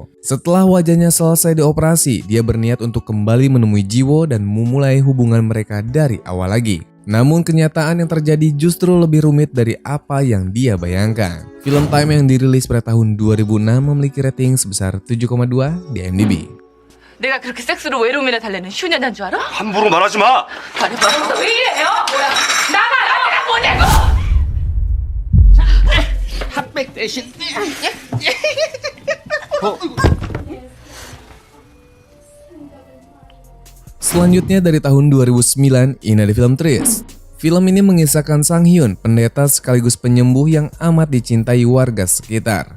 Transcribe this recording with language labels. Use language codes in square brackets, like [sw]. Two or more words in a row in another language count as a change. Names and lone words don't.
[id] Setelah wajahnya selesai dioperasi, dia berniat untuk kembali menemui Jiwoo dan memulai hubungan mereka dari awal lagi. Namun kenyataan yang terjadi justru lebih rumit dari apa yang dia bayangkan. Film Time yang dirilis pada tahun 2006 memiliki rating sebesar 7,2 di IMDb. [ko] 내가 그렇게 섹스로 외로움이나 달래는 효녀단 줄 알아? 함부로 말하지 마. 아니 왜 이래요? 뭐야? 나가요! 보내고! 핫백 대신. [id] Selanjutnya dari tahun 2009, ini ada film Tris. Film ini mengisahkan Sang Hyun, pendeta sekaligus penyembuh yang amat dicintai warga sekitar.